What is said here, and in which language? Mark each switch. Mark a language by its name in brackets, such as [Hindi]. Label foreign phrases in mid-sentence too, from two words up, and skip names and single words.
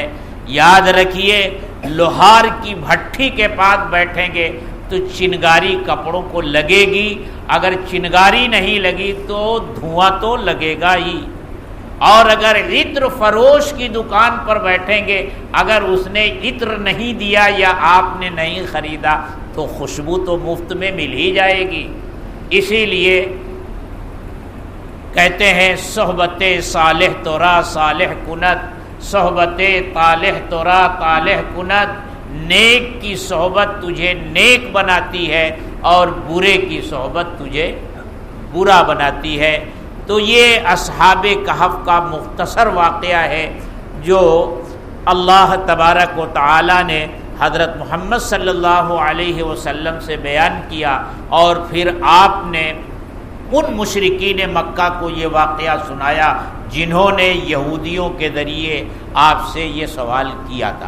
[Urdu] یاد رکھیے، لوہار کی بھٹی کے پاس بیٹھیں گے تو چنگاری کپڑوں کو لگے گی، اگر چنگاری نہیں لگی تو دھواں تو لگے گا ہی۔ اور اگر عطر فروش کی دکان پر بیٹھیں گے، اگر اس نے عطر نہیں دیا یا آپ نے نہیں خریدا تو خوشبو تو مفت میں مل ہی جائے گی۔ [Persian] اسی لیے کہتے ہیں صحبت صالح تورا صالح کند، صحبت طالح تورا طالح کند، [Urdu] نیک کی صحبت تجھے نیک بناتی ہے اور برے کی صحبت تجھے برا بناتی ہے۔ تو یہ اصحاب کہف کا مختصر واقعہ ہے جو اللہ تبارک و تعالی نے حضرت محمد صلی اللہ علیہ وسلم سے بیان کیا، اور پھر آپ نے ان مشرکین مکہ کو یہ واقعہ سنایا جنہوں نے یہودیوں کے ذریعے آپ سے یہ سوال کیا تھا۔